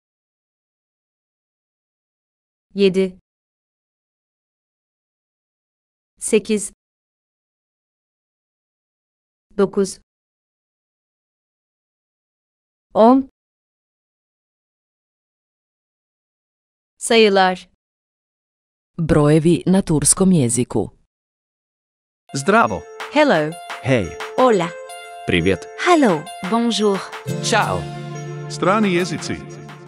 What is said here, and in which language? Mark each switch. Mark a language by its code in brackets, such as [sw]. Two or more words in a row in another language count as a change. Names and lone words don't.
[tr] Yedi. Sekiz. Dokuz. 10. Sayılar. [sr] Brojevi na turskom jeziku. Zdravo. [en] Hello. [sr] Hej. [es] Hola. [ru] Привет. [en] Hello. Bonjour. [sr] Ćao. Strani jezici.